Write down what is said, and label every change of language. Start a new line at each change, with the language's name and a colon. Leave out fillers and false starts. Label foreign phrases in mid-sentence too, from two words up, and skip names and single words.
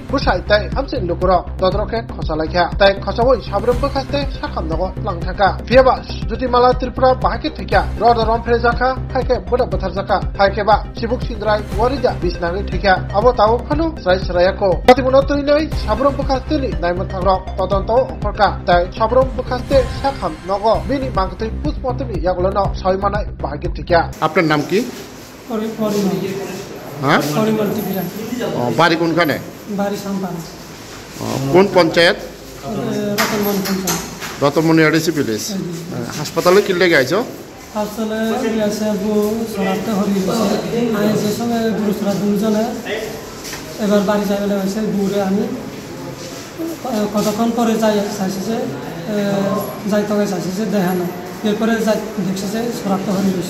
Kok Borok: Bushai tai amsin lukuro dodroke khosalaikha tai khosawoi sabrumbo khaste sakamnago langthaka fiaba jutimala tripura bahake thikya rodorom frejaka haike boda batharjaka haike ba sibuk sindrai warija bisnagi thikya abo tawo phano sai srayako patimuno toinoi sabrumbo khaste ni naimathagro todonto okorka tai sabrumbo khaste sakam nago bini mangtoi puspotimi yaglono soimanai bahake thikya
Bangla: আপনার নাম কি হ্যাঁ বাড়ি কোনখানে কোন পঞ্চায়েত রতনমণি এডিসি ভিলেজ হাসপাতালে কি লেগে আইছো হাসপাতালে আছে বু সরাতে হরি আমি যে সঙ্গে গুরুসরা দুজনে এবার বাড়ি যাইলে হইছে বুরে আমি কতক্ষণ পরে চাইছে যে যাইতে চাইছে দেখা না এরপরে দেখছে যে সরাতে হরি হইছে